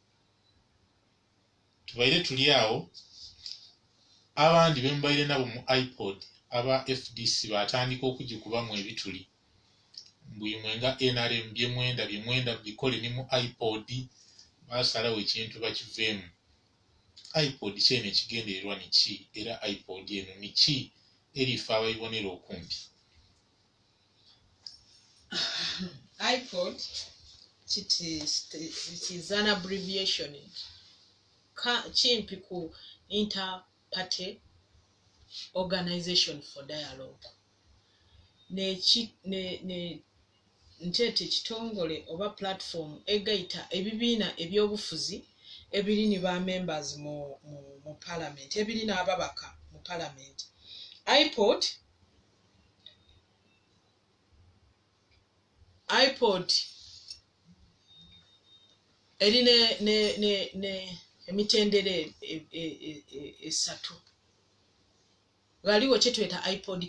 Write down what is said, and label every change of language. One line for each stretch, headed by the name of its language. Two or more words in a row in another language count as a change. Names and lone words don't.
Soga: tubaire tuli awo abandi bembaire nabo mu iPod aba FDC batandika okugikubamu ebituli mbuyimwe nga NRM byemwenda bikole ni mu iPod basalawo ekintu bakiveemu iPod kyene ekigendererwa ni ki era iPod eno ni ki erifa abayibonera okumpi iPod
English: it is an abbreviation
Soga: chimpi ku Inter-Party Organization for Dialogue nchete kitongole oba platform egaita ebibiina ebyobufuzi ebiri ni ba members mu parliament ebiri n'ababaka mu parliament. iPod eri ne emitendere esatu waliwo kyetweta iPod